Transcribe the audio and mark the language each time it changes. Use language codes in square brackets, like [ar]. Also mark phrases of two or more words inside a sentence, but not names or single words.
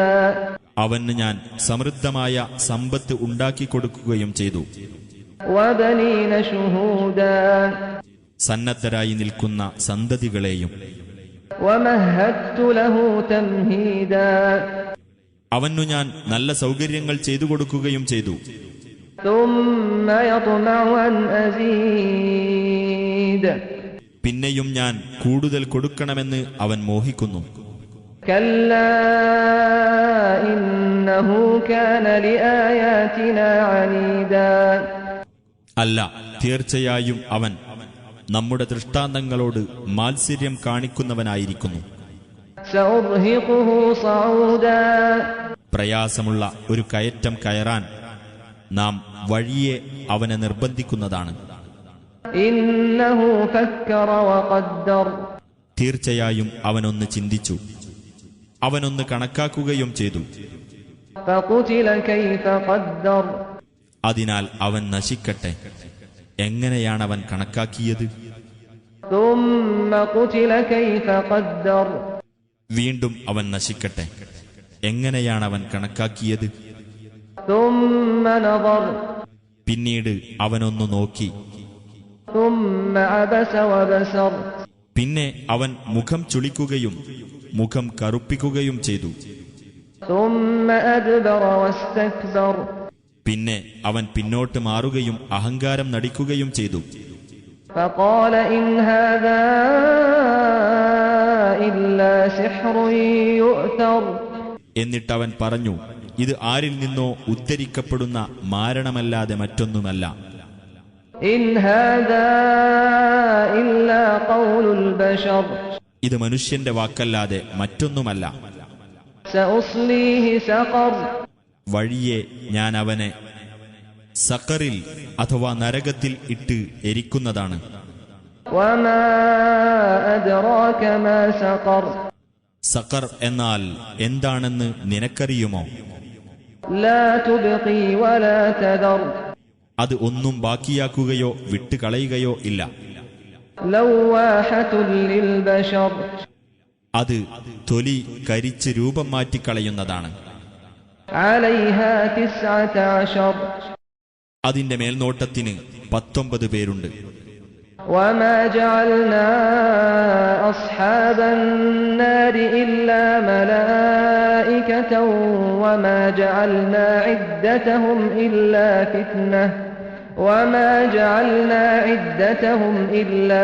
[ml] അവന് ഞാൻ സമൃദ്ധമായ സമ്പത്ത് ഉണ്ടാക്കിക്കൊടുക്കുകയും ചെയ്തു. [ar] وبنين شهودا, [ml] സന്നദ്ധരായി നിൽക്കുന്ന സന്തതികളെയും. [ar] ومهدت له تمهيدا, [ml] അവനു ഞാൻ നല്ല സൗകര്യങ്ങൾ ചെയ്തു കൊടുക്കുകയും ചെയ്തു. [ar] ثم يطمع أن أزيد, [ml] പിന്നെയും ഞാൻ കൂടുതൽ കൊടുക്കണമെന്ന് അവൻ മോഹിക്കുന്നു. [ar] كلا إنه كان لآياتنا عنيدا, [ml] അല്ല, തീർച്ചയായും അവൻ നമ്മുടെ ദൃഷ്ടാന്തങ്ങളോട് മാത്സര്യം കാണിക്കുന്നവനായിരിക്കുന്നു. [ar] سأرهقه صعودا, [ml] പ്രയാസമുള്ള ഒരു കയറ്റം കയറാൻ നാം വഴിയെ അവനെ നിർബന്ധിക്കുന്നതാണ്. [ar] إنه فكر وقدر, [ml] തീർച്ചയായും അവനൊന്ന് ചിന്തിച്ചു, അവനൊന്ന് കണക്കാക്കുകയും ചെയ്തു. [ar] فقتل كيف قدر, [ml] അതിനാൽ അവൻ നശിക്കട്ടെ. എങ്ങനെയാണവൻ കണക്കാക്കിയത്? [ar] ثم قتل كيف قدر, [ml] വീണ്ടും അവൻ നശിക്കട്ടെ. എങ്ങനെയാണവൻ കണക്കാക്കിയത്? [ar] ثم نظر, [ml] പിന്നീട് അവനൊന്നു നോക്കി. [ar] ثم عبس وبسر, [ml] പിന്നെ അവൻ മുഖം ചുളിക്കുകയും മുഖം കറുപ്പിക്കുകയും ചെയ്തു. [ar] ثم أدبر واستكبر, [ml] പിന്നെ അവൻ പിന്നോട്ട് മാറുകയും അഹങ്കാരം നടിക്കുകയും ചെയ്തു. [ar] فقال إن هذا إلا سحر يؤثر, [ml] എന്നിട്ടവൻ പറഞ്ഞു, ഇത് ആരിൽ നിന്നോ ഉദ്ധരിക്കപ്പെടുന്ന മാരണമല്ലാതെ മറ്റൊന്നുമല്ല. [ar] إن هذا إلا قول البشر, [ml] ഇത് മനുഷ്യന്റെ വാക്കല്ലാതെ മറ്റൊന്നുമല്ല. [ar] سأصليه سقر, [ml] വഴിയെ ഞാൻ അവനെ സഖറിൽ അഥവാ നരകത്തിൽ ഇട്ട് എരിക്കുന്നതാണ്. [ar] وما أدراك ما سقر, [ml] സഖർ എന്നാൽ എന്താണെന്ന് നിനക്കറിയുമോ? [ar] لا تبقي ولا تذر, [ml] അത് ഒന്നും ബാക്കിയാക്കുകയോ വിട്ടുകളയുകയോ ഇല്ല. [ar] لواحة للبشر, [ml] അത് തൊലി കരിച്ച് രൂപം മാറ്റിക്കളയുന്നതാണ്. [ar] عليها 19, [ml] അതിന്റെ മേൽനോട്ടത്തിന് 19 പേരുണ്ട്. [ar] وما جعلنا أصحاب النار إلا ملائكة وما جعلنا عدتهم إلا